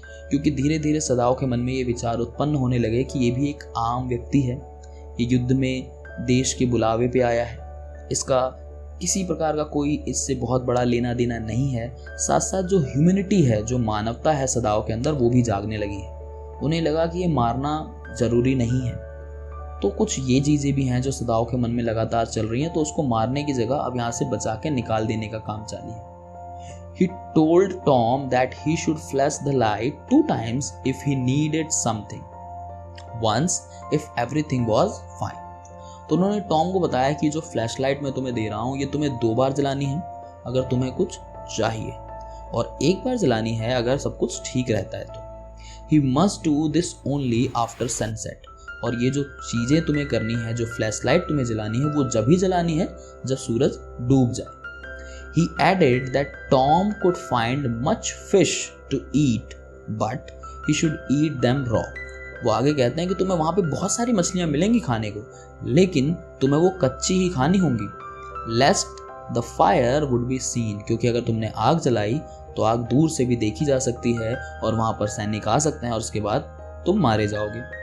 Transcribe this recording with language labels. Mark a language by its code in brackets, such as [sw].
[hi] क्योंकि धीरे धीरे सदाओ के मन में ये विचार उत्पन्न होने लगे कि ये भी एक आम व्यक्ति है, ये युद्ध में देश के बुलावे पे आया है, इसका किसी प्रकार का कोई इससे बहुत बड़ा लेना देना नहीं है। साथ साथ जो ह्यूमैनिटी है, जो मानवता है सदाओ के अंदर, वो भी जागने लगी है। उन्हें लगा कि ये मारना जरूरी नहीं है। तो कुछ ये चीज़ें भी हैं जो सदाओ के मन में लगातार चल रही हैं, तो उसको मारने की जगह अब यहाँ से बचा के निकाल देने का काम जारी है। [en] He told Tom that he should flash the light 2 times if he needed something, once if everything was fine. [hi] तो उन्होंने टॉम को बताया कि जो फ्लैश लाइट मैं तुम्हें दे रहा हूँ ये तुम्हें 2 बार जलानी है अगर तुम्हें कुछ चाहिए, और 1 बार जलानी है अगर सब कुछ ठीक रहता है तो। [en] He must do this only after sunset. [hi] और ये जो चीज़ें तुम्हें करनी है, जो फ्लैश लाइट तुम्हें जलानी है, वो जब ही जलानी है जब सूरज डूब जाए। [en] He added that Tom could find much fish to eat, but he should eat them raw. [hi] वो आगे कहते हैं कि तुम्हें वहाँ पे बहुत सारी मछलियाँ मिलेंगी खाने को, लेकिन तुम्हें वो कच्ची ही खानी होंगी। [en] Lest the fire would be seen, [hi] क्योंकि अगर तुमने आग जलाई तो आग दूर से भी देखी जा सकती है और वहाँ पर सैनिक आ सकते हैं और उसके बाद तुम मारे जाओगे।